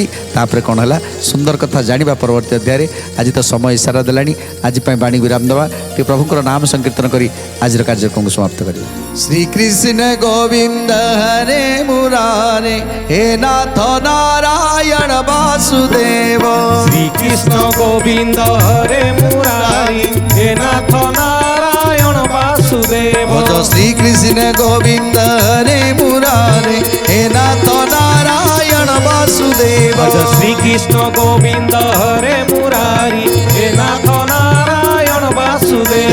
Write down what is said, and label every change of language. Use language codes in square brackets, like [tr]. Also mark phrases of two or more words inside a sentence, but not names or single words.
[or] ତାପରେ କ'ଣ ହେଲା ସୁନ୍ଦର କଥା ଜାଣିବା ପରବର୍ତ୍ତୀ ଅଧ୍ୟାୟରେ। ଆଜି ତ ସମୟ ଇସାରା ଦେଲାଣି, ଆଜି ପାଇଁ ବାଣୀ ବିରାମ ଦେବା, ଟିକେ ପ୍ରଭୁଙ୍କର ନାମ ସଂକୀର୍ତ୍ତନ କରି ଆଜିର କାର୍ଯ୍ୟକ୍ରମକୁ ସମାପ୍ତ କରିବା। ଶ୍ରୀକୃଷ୍ଣ ଗୋବିନ୍ଦ ହରେ ମୁରାରେ ହେ ନାଥ ନାରାୟଣ ବାସୁଦେବ। [bn] শ্রীকৃষ্ণ গোবিন্দ হরে মুরারি হে নাথ নারায়ণ বাসুদেব। ভজ শ্রীকৃষ্ণ গোবিন্দ হরে মুরারে হে নাথ নারায়ণ বাসুদেব। ভজ শ্রীকৃষ্ণ গোবিন্দ হরে মুরারি হে নাথ নারায়ণ বাসুদেব।